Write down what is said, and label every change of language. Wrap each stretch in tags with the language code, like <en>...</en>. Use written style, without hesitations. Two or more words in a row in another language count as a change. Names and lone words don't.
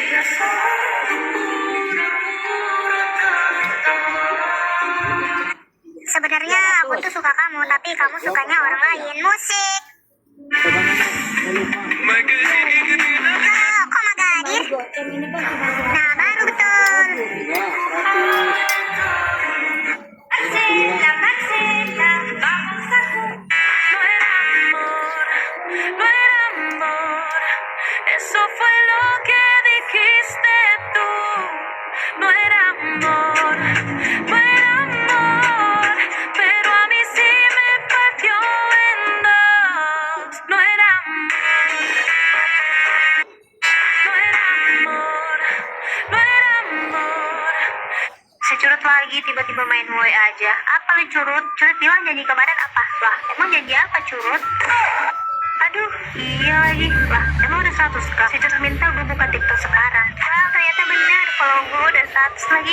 <id>Sebenarnya aku tuh suka kamu, tapi kamu sukanya orang lain. Musik. Loh, kok Maga hadir? Nah, baru betul.</id> <es>No era amor, no era amor. Eso fue lo que dijiste tú. No era amor, no era amor. Pero a mí sí me partió en dos. No era amor, no era amor, no era amor.</es> <id>Securut lagi tiba-tiba main mulai aja. Apa lu curut? Curut bilang janji kemarin apa? Lah, emang janji apa curut? Aduh, iya lagi. Lah, emang udah 100 kak? Si curut minta gue buka TikTok sekarang. Wah, ternyata bener. Follow gue udah 100 lagi.</id>